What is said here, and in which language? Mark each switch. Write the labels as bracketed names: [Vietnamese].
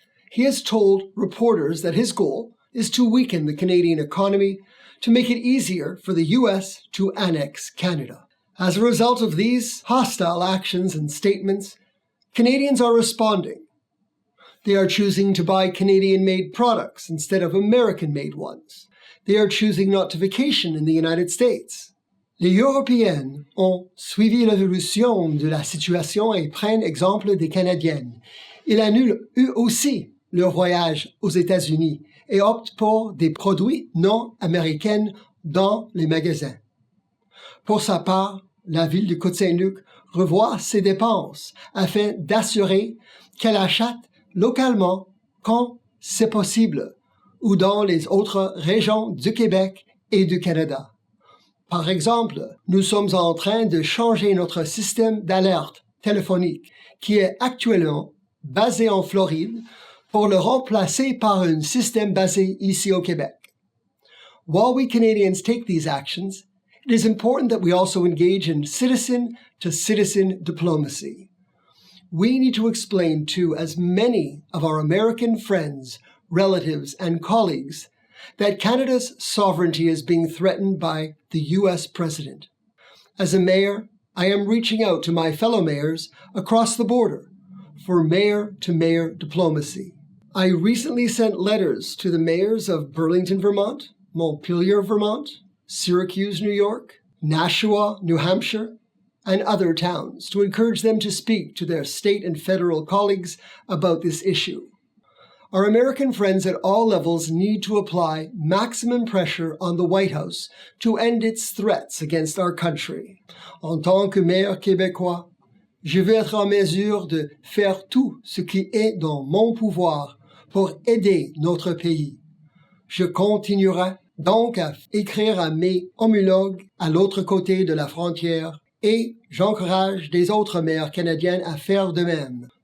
[English] He has told reporters that his goal is to weaken the Canadian economy to make it easier for the US to annex Canada. As a result of these hostile actions and statements, Canadians are responding. They are choosing to buy Canadian-made products instead of American-made ones. They are choosing not to vacation in the United States. [French] Les Européennes ont suivi l'évolution de la situation et prennent exemple des Canadiennes. Ils annulent eux aussi leur voyage aux États-Unis et optent pour des produits non américains dans les magasins. Pour sa part, la ville de Côte-Saint-Luc revoit ses dépenses afin d'assurer qu'elle achète localement quand c'est possible ou dans les autres régions du Québec et du Canada. Par exemple, nous sommes en train de changer notre système d'alerte téléphonique qui est actuellement basé en Floride pour le remplacer par un système basé ici au Québec. [English] While we Canadians take these actions, it is important that we also engage in citizen-to-citizen diplomacy. We need to explain to as many of our American friends, relatives, and colleagues that Canada's sovereignty is being threatened by the US President. As a mayor, I am reaching out to my fellow mayors across the border for mayor-to-mayor diplomacy. I recently sent letters to the mayors of Burlington, Vermont, Montpelier, Vermont, Syracuse, New York, Nashua, New Hampshire, and other towns to encourage them to speak to their state and federal colleagues about this issue. Our American friends at all levels need to apply maximum pressure on the White House to end its threats against our country. [French] En tant que maire québécois, je vais être en mesure de faire tout ce qui est dans mon pouvoir pour aider notre pays. Je continuerai donc à écrire à mes homologues à l'autre côté de la frontière et j'encourage des autres maires canadiens à faire de même.